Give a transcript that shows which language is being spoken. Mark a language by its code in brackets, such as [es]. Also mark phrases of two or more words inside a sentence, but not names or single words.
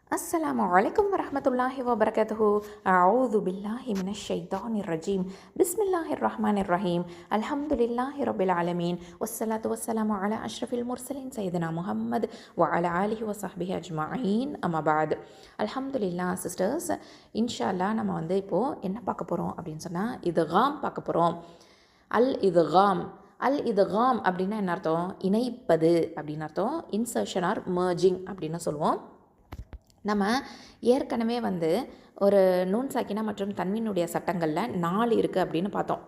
[ar] السلام عليكم ورحمة الله وبركاته. أعوذ بالله من الشيطان الرجيم. بسم الله الرحمن الرحيم. الحمد لله رب العالمين والصلاة والسلام على أشرف المرسلين سيدنا محمد وعلى آله وصحبه أجمعين. أما بعد. الحمد لله sisters. [ta] இன்ஷால்லா நம்ம இப்போது என்ன பார்க்க போகிறோம் அப்படின்னு சொன்னால் இதுகாம் பார்க்க போகிறோம். அல் இதுகாம் அப்படின்னா என்ன அர்த்தம்? இணைப்பது அப்படின்னு அர்த்தம். [en] insertion or merging [ta] அப்படின்னு சொல்லுவோம். நம்ம ஏற்கனவே ஒரு [ar] نون ساكنة [ta] மற்றும் தன்வீனுடைய சட்டங்களில் 4 இருக்குது அப்படின்னு பார்த்தோம்.